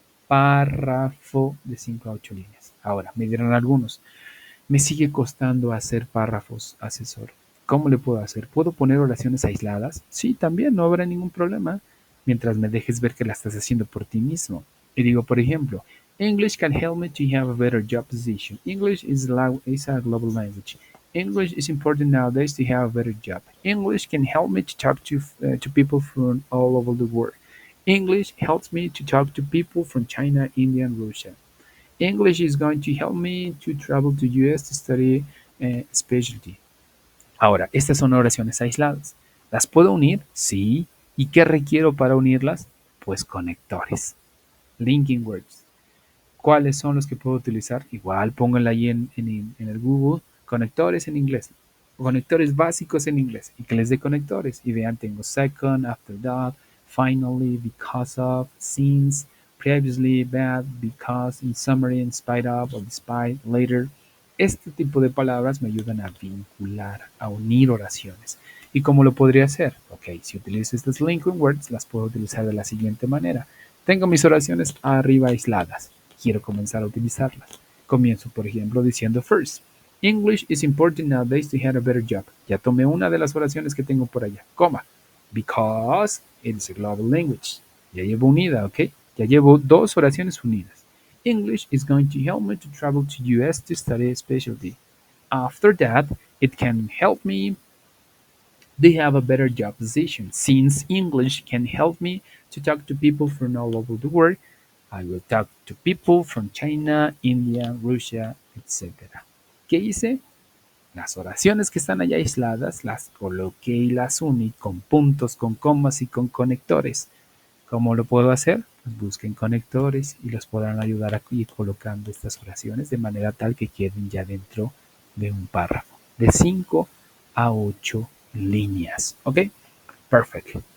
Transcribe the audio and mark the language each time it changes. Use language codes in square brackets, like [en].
[es] Párrafo de 5 a 8 líneas. Ahora, me dirán algunos. Me sigue costando hacer párrafos, asesor. ¿Cómo le puedo hacer? ¿Puedo poner oraciones aisladas? Sí, también, no habrá ningún problema, mientras me dejes ver que la estás haciendo por ti mismo. Y digo, por ejemplo, [en] English can help me to have a better job position. English is a global language. English is important nowadays to have a better job. English can help me to talk to people from all over the world. English helps me to talk to people from China, India, and Russia. English is going to help me to travel to US to study specialty. [es] Ahora, estas son oraciones aisladas. ¿Las puedo unir? Sí. ¿Y qué requiero para unirlas? Pues conectores. [en] Linking words. [es] ¿Cuáles son los que puedo utilizar? Igual pónganla ahí en el Google. Conectores en inglés. Conectores básicos en inglés. Y que les dé conectores. Y vean, tengo [en] second, after that, finally, because of, since, previously, bad, because, in summary, in spite of, or despite, later. [es] Este tipo de palabras me ayudan a vincular, a unir oraciones. ¿Y cómo lo podría hacer? Ok, si utilizo estas linking words, las puedo utilizar de la siguiente manera. Tengo mis oraciones arriba aisladas. Quiero comenzar a utilizarlas. Comienzo, por ejemplo, diciendo first. [en] English is important nowadays to have a better job. [es] Ya tomé una de las oraciones que tengo por allá. Coma. [en] Because it's a global language. [es] Ya llevo unida, ¿ok? Ya llevo dos oraciones unidas. [en] English is going to help me to travel to US to study a specialty. After that, it can help me to have a better job position. Since English can help me to talk to people from all over the world, I will talk to people from China, India, Russia, etc. [es] ¿Qué hice? Las oraciones que están allá aisladas las coloqué y las uní con puntos, con comas y con conectores. ¿Cómo lo puedo hacer? Pues busquen conectores y los podrán ayudar a ir colocando estas oraciones de manera tal que queden ya dentro de un párrafo de 5 a 8 líneas. ¿Ok? Perfecto.